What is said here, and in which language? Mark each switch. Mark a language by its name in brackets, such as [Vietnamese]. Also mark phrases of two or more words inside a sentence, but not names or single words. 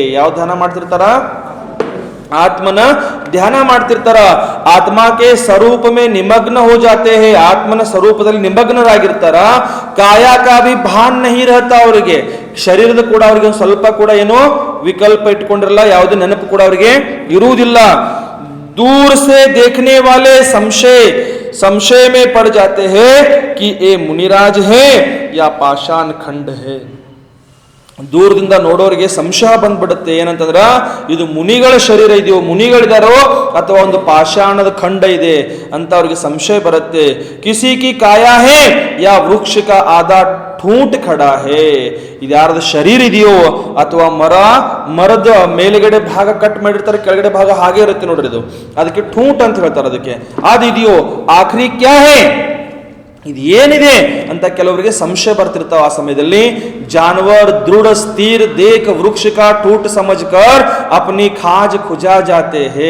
[Kannada] ಯಾವ ಧ್ಯಾನ ಮಾಡ್ತಿರ್ತಾರ? ಆತ್ಮನ ಧ್ಯಾನ ಮಾಡ್ತಿರ್ತಾರ. [Hindi] आत्मा के स्वरूप में निमग्न हो जाते हैं, [Kannada] ಆತ್ಮನ ಸ್ವರೂಪದಲ್ಲಿ ನಿಮಗ್ನರಾಗಿರ್ತಾರ. [Hindi] काया का भी भान नहीं रहता, [Kannada] ಅವರಿಗೆ ಶರೀರದ ಕೂಡ ಅವರಿಗೆ ಸ್ವಲ್ಪ ಕೂಡ ಏನೋ ವಿಕಲ್ಪ ಇಟ್ಕೊಂಡಿರಲ್ಲ, ಯಾವುದೇ ನೆನಪು ಕೂಡ ಅವರಿಗೆ ಇರುವುದಿಲ್ಲ. [Hindi] दूर से देखने वाले संशय में पड़ जाते हैं कि ये मुनिराज है या पाषाण खंड है. [Kannada] ದೂರದಿಂದ ನೋಡೋರಿಗೆ ಸಂಶಯ ಬಂದ್ಬಿಡುತ್ತೆ. ಏನಂತಂದ್ರ, ಇದು ಮುನಿಗಳ ಶರೀರ ಇದೆಯೋ, ಮುನಿಗಳಿದಾರೋ ಅಥವಾ ಒಂದು ಪಾಷಾಣದ ಖಂಡ ಇದೆ ಅಂತ ಅವ್ರಿಗೆ ಸಂಶಯ ಬರುತ್ತೆ. [Hindi] किसी की काया है या वृक्ष का आधा ठूंठ खड़ा है. [Kannada] ಇದು ಯಾರದ ಶರೀರ ಇದೆಯೋ ಅಥವಾ ಮರದ ಮೇಲುಗಡೆ ಭಾಗ ಕಟ್ ಮಾಡಿರ್ತಾರೆ, ಕೆಳಗಡೆ ಭಾಗ ಹಾಗೆ ಇರುತ್ತೆ ನೋಡ್ರಿ, ಇದು ಅದಕ್ಕೆ ठूंठ ಅಂತ ಹೇಳ್ತಾರೆ. ಅದಕ್ಕೆ ಅದಿದೆಯೋ [Hindi] आख़िरी क्या है, [Kannada] ಇದು ಏನಿದೆ ಅಂತ ಕೆಲವರಿಗೆ ಸಂಶಯ ಬರ್ತಿರ್ತಾವ. ಆ ಸಮಯದಲ್ಲಿ [Hindi] जानवर दृढ़ स्थिर देख वृक्ष का ठूंठ समझकर अपनी खाज खुजा जाते हैं.